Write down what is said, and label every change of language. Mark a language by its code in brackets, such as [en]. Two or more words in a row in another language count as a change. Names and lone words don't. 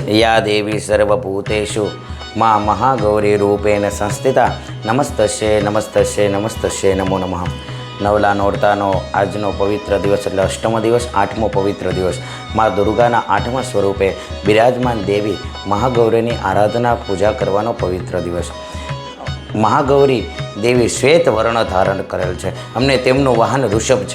[sa] या देवी सर्वभूतेषु माँ महागौरी रूपेण संस्थिता नमस्तस्ये नमस्तस्ये नमस्तस्ये नमो नमः। [gu] નવલા નોરતાનો આજનો પવિત્ર દિવસ એટલે અષ્ટમ દિવસ, આઠમો પવિત્ર દિવસ, મા દુર્ગાના આઠમા સ્વરૂપે બિરાજમાન દેવી મહાગૌરીની આરાધના પૂજા કરવાનો પવિત્ર દિવસ। મહાગૌરી દેવી શ્વેત વર્ણ ધારણ કરેલ છે, અમને તેમનું વાહન ઋષભ છે।